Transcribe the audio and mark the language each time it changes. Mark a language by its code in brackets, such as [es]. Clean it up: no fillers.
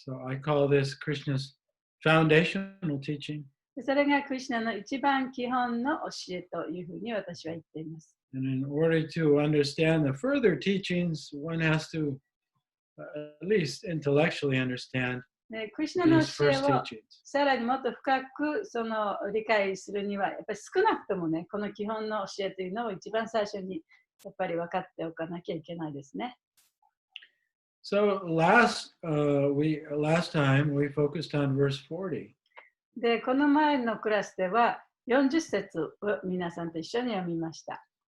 [en] So I call this Krishna's foundational teaching. [ja] でそれがクリシュナの一番基本の教えというふうに私は言っています。 [en] And in order to understand the further teachings, one has to at least intellectually understand [ja] クリシュナの [en] these [ja] 教え [en] first [ja] を [en] teachings. [ja] さらにもっと深くその理解するには、やっぱり少なくともね、この基本の教えというのを一番最初にやっぱり分かっておかなきゃいけないですね。 [en] So last time we focused on verse 40. [ja] で、この前のクラスでは40節を皆さんと一緒に読みました。